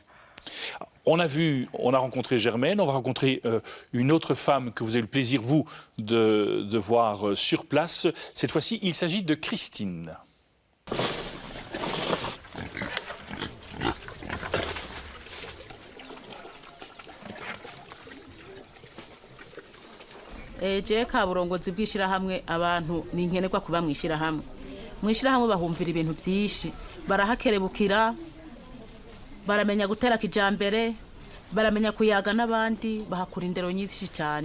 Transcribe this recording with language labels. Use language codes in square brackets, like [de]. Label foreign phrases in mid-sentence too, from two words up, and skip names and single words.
[fr] On a rencontré Germaine, on va rencontrer une autre femme que vous avez le plaisir, vous, de voir sur place. Cette fois-ci, il s'agit de Christine. [rn] Je kaburongozi bw'ishirahamwe abantu ni nkenerwa kuba mwishirahamwe. Mwishirahamwe bahumvira ibintu byinshi, barahakerebukira, baramenya gutera kijambere, baramenya kuyaga n'abandi, bahakura indero nyinshi cyane.